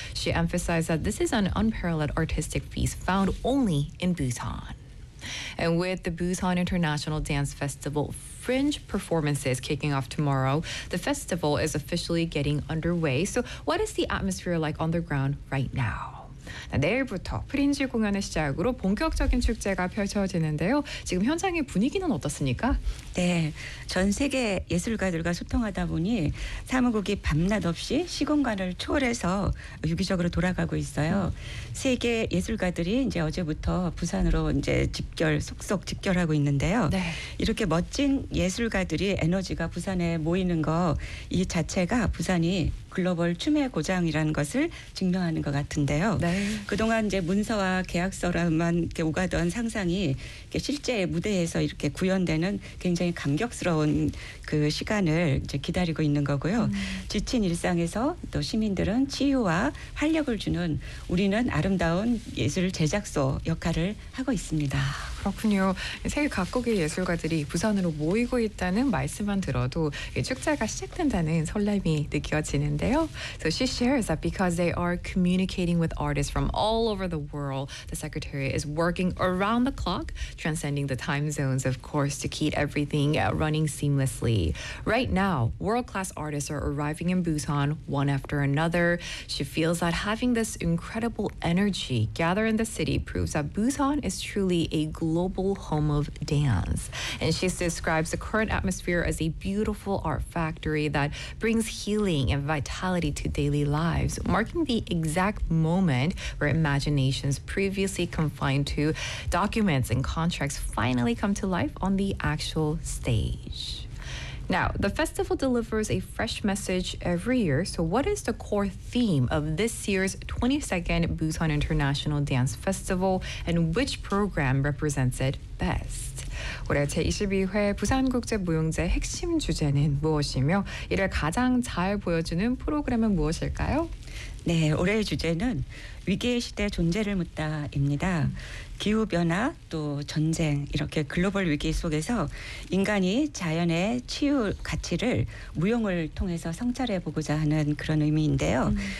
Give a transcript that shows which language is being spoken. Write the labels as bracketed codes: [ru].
[en] She emphasized that this is an unparalleled artistic feast found only in Busan. And with the Busan International Dance Festival Fringe performances kicking off tomorrow, the festival is officially getting underway. So what is the atmosphere like on the ground right now? [ko] 내일부터 프린지 공연의 시작으로 본격적인 축제가 펼쳐지는데요. 지금 현장의 분위기는 어떻습니까? 네, 전 세계 예술가들과 소통하다 보니 사무국이 밤낮 없이 시공간을 초월해서 유기적으로 돌아가고 있어요. 세계 예술가들이 이제 어제부터 부산으로 이제 속속 집결하고 있는데요. 네. 이렇게 멋진 예술가들이 에너지가 부산에 모이는 거 이 자체가 부산이 글로벌 춤의 고장이라는 것을 증명하는 것 같은데요. 네. 그동안 이제 문서와 계약서라만 이렇게 오가던 상상이 이렇게 실제 무대에서 이렇게 구현되는 굉장히 감격스러운 그 시간을 이제 기다리고 있는 거고요. 지친 일상에서 또 시민들은 치유와 활력을 주는 우리는 아름다운 예술 제작소 역할을 하고 있습니다. 그렇군요. 세계 각국의 예술가들이 부산으로 모이고 있다는 말씀만 들어도 축제가 시작된다는 설렘이 느껴지는데요. [en] So she shares that because they are communicating with artists from all over the world, the secretary is working around the clock, transcending the time zones, of course, to keep everything running seamlessly. Right now, world-class artists are arriving in Busan one after another. She feels that having this incredible energy gather in the city proves that Busan is truly a global home of dance. And she describes the current atmosphere as a beautiful art factory that brings healing and vitality to daily lives, marking the exact moment where imaginations previously confined to documents and contracts finally come to life on the actual stage. Now, the festival delivers a fresh message every year. So what is the core theme of this year's 22nd Busan International Dance Festival and which program represents it best? [ko] 올해 제22회 부산국제무용제 핵심 주제는 무엇이며 이를 가장 잘 보여주는 프로그램은 무엇일까요? 네, 올해의 주제는 위기의 시대 존재를 묻다입니다. 기후변화 또 전쟁 이렇게 글로벌 위기 속에서 인간이 자연의 치유 가치를 무용을 통해서 성찰해보고자 하는 그런 의미인데요.